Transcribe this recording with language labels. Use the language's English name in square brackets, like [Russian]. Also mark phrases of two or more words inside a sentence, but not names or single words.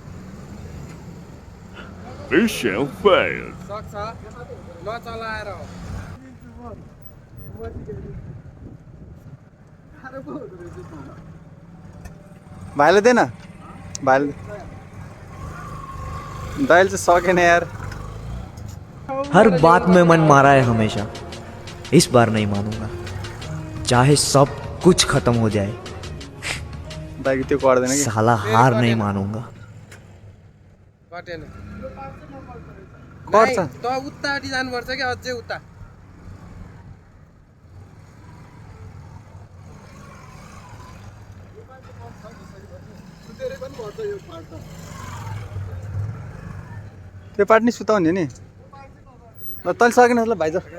[English] Mission failed. [Nepali] सक्छ नचलाएर भाइले दिएन भाइले दाइले चाहिँ सकेन यार [Hindi] हर बात में मन मारा है हमेशा इस बार नहीं मानूंगा चाहे सब कुछ खत्म हो जाए [Nepali] दाइको त्यो गर्दैन कि [Hindi] साला हार नहीं मानूंगा [Nepali] कटेन गर्छ त उतापट्टि जानुपर्छ कि अझै उता त्यो पार्ट नि सुताउने नि ल तैँले सकेन ल भाइ जा